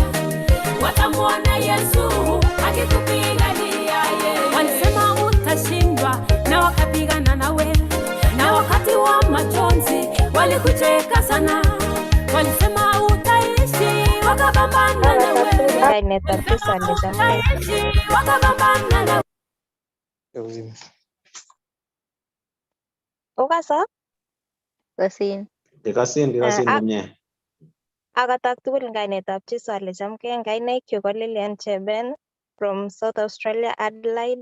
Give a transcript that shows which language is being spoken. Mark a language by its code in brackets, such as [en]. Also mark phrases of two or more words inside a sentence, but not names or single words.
[sw] Watamwona Yesu akikupigania. Walisema utashindwa na wakapigana nawe, na wakati wa majonzi walikucheka sana. Walisema utaishi, wakapambana nawe. [kln] kainetab Kristo ale chamgei. [sw] Utaishi, wakapambana nawe. [kln] Okasa? Kosin. Kikasin komye. Akatak tugul eng kainetab Jesu ale chamgei. Eng kainaikchu ko Lilian Cheben [en] from South Australia, [kln] Adelaide.